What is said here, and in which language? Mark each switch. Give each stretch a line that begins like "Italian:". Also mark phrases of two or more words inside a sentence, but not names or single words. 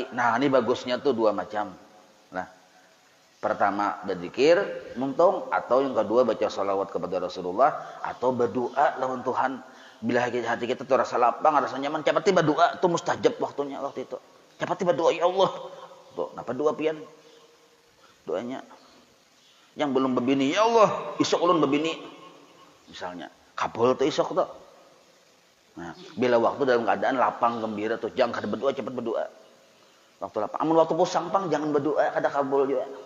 Banjar: Nah, ini bagusnya tuh dua macam. Nah, pertama berzikir, muntung, atau yang kedua baca salawat kepada Rasulullah, atau berdoa lawan Tuhan. Bila hati kita tuh rasa lapang, rasa nyaman, cepat tiba doa, itu mustajab waktunya waktu itu. Cepat tiba doa ya Allah. Tuh, kenapa doa pian? Doanya. Yang belum berbini, ya Allah, isok ulun berbini. Misalnya, kabul tuh isok tuh. Nah, bila waktu dalam keadaan lapang gembira tuh jangan kada berdoa, cepat berdoa. Waktu lapang, amun waktu pusang pang jangan berdoa, kada kabul juga.